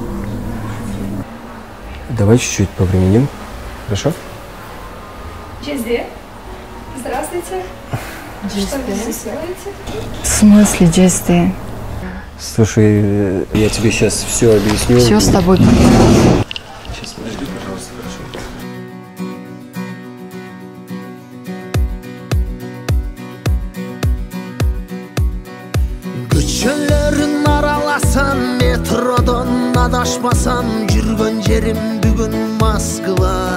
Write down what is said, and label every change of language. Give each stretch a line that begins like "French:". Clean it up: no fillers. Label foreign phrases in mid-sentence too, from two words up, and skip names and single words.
Russian: Давай чуть-чуть повременим, хорошо? Джезди, здравствуйте. Что вы здесь делаете? В смысле, Джезди? Слушай, я тебе сейчас все объясню. Все с тобой понятно. Сейчас подожди, пожалуйста, хорошо.
Kyrgyz: Көчөлөрүн араласам, метродон адашпасам, жүргөн жерим бүгүн Москва.